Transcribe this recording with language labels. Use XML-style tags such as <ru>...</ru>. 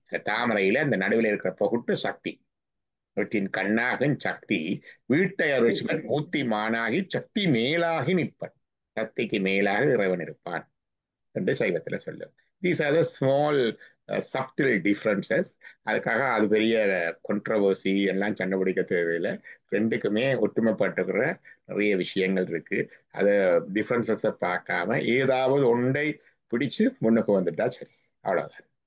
<ta>தாமரையில அந்த நடுவில் இருக்கிற பகுட்டு சக்தி, இவற்றின் கண்ணாகும் சக்தி வீட்டை அருள்சிவன் மூர்த்தி மானாகி சக்தி மேலாகி நிற்பன், சக்திக்கு மேலாக இறைவன் இருப்பான் என்று சைவத்துல சொல்லும்.</ta> <en>These are the small subtle differences.</en> <ta>அதுக்காக அது பெரிய controversy எல்லாம் கண்டுபிடிக்க தேவையில்லை. ரெண்டுக்குமே ஒற்றுமைப்பட்டுக்கிற நிறைய விஷயங்கள் இருக்கு. அதை டிஃபரன்சஸை பார்க்காம ஏதாவது ஒன்றை பிடிச்சு முன்னுக்கு வந்துட்டா சரி, அவ்வளவுதான்.</ta>